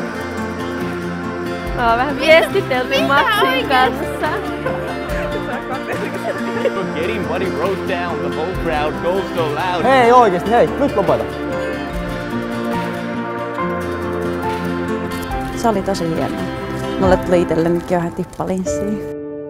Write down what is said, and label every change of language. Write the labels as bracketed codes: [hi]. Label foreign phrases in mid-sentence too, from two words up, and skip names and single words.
[fi] Me ollaan vähän viestitelty Maxin kanssa. [en] Getting Buddy wrote down, the whole crowd goes so loud. [fi] Hei oikeesti, hei, nyt lopeta. Se oli tosi hienoa. Mulle tuli itsellenikin jo ihan tippalinssiin.